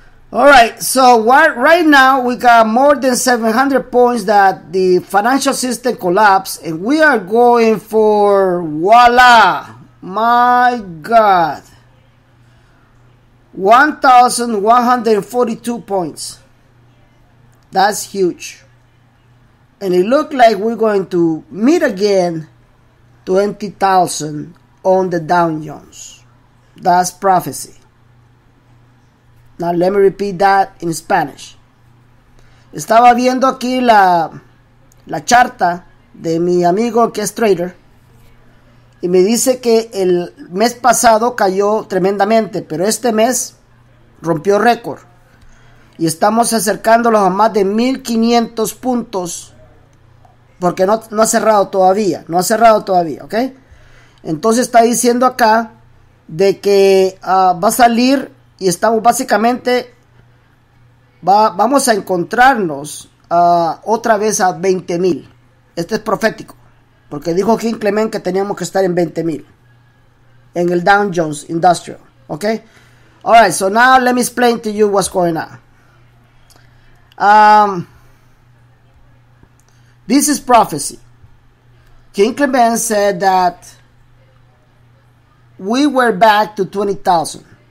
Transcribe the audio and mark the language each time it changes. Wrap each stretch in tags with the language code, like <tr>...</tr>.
<en>All right, so right now we got more than 700 points that the financial system collapsed, and we are going for, voila, my God, 1,142 points. That's huge. And it looked like we're going to meet again 20,000 on the Dow Jones. That's prophecy. Now let me repeat that in Spanish.</en> <es>Estaba viendo aquí la charta de mi amigo que es trader y me dice que el mes pasado cayó tremendamente, pero este mes rompió récord y estamos acercándolos a más de 1,500 puntos porque no ha cerrado todavía, ¿ok? Entonces está diciendo acá de que va a salir. Y estamos básicamente, vamos a encontrarnos otra vez a 20,000. Este es profético, porque dijo King Clement que teníamos que estar en 20,000 en el Dow Jones Industrial.</es> <en>Okay? Alright, so now let me explain to you what's going on. This is prophecy. King Clement said that we were back to 20,000.</en>